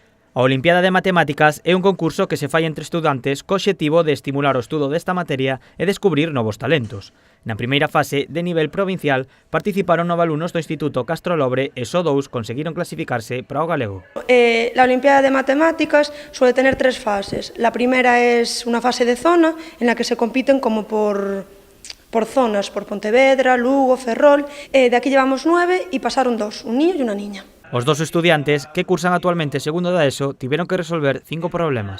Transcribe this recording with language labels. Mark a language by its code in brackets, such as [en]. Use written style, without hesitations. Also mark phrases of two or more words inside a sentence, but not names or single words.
[gl] A Olimpiada de Matemáticas é un concurso que se fai entre estudantes co obxectivo de estimular o estudo desta materia e descubrir novos talentos. Na primeira fase, de nivel provincial, participaron 9 alumnos do Instituto Castro Lobre e só 2 conseguiron clasificarse para o galego. [es] La Olimpiada de Matemáticas suele tener 3 fases. La primera es una fase de zona en la que se compiten como por zonas, por Pontevedra, Lugo, Ferrol. De aquí llevamos 9 y pasaron 2, un niño y una niña. [gl] Os 2 estudiantes que cursan actualmente segundo da ESO tiveron que resolver 5 problemas.